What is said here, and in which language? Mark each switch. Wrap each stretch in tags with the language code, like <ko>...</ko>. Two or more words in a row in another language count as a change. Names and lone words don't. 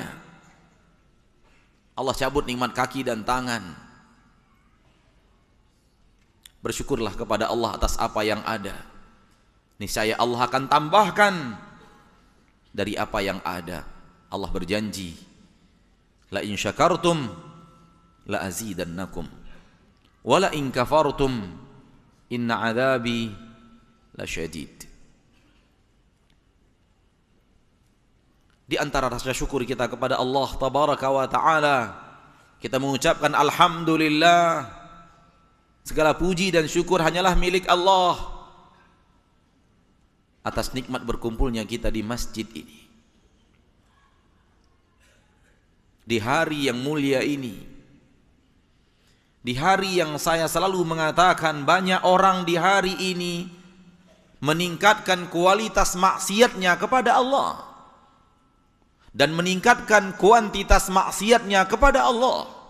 <id>Allah cabut nikmat kaki dan tangan. Bersyukurlah kepada Allah atas apa yang ada. Niscaya Allah akan tambahkan dari apa yang ada. Allah berjanji,</id> <ar>لئن شكرتم لأزيدنكم ولئن كفرتم إن عذابي لشديد.</ar> <id>Di antara rasa syukur kita kepada Allah</id> <ar>تبارك وتعالى,</ar> <id>kita mengucapkan alhamdulillah. Segala puji dan syukur hanyalah milik Allah atas nikmat berkumpulnya kita di masjid ini, di hari yang mulia ini, di hari yang saya selalu mengatakan banyak orang di hari ini meningkatkan kualitas maksiatnya kepada Allah dan meningkatkan kuantitas maksiatnya kepada Allah.</id>